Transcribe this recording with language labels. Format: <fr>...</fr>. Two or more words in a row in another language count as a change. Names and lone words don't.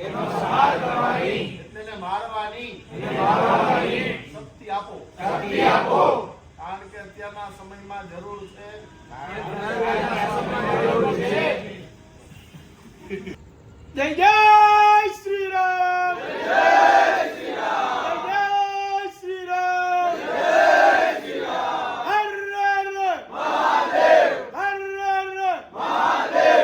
<gu>એટલે મારવાની શક્તિ આપો કારણ કે અત્યારના સમયમાં જરૂર છે।</gu> <hi>जय जय श्री राम, जय श्री राम, जय श्री राम, जय श्री राम। हर हर महादेव, हर हर महादेव।</hi>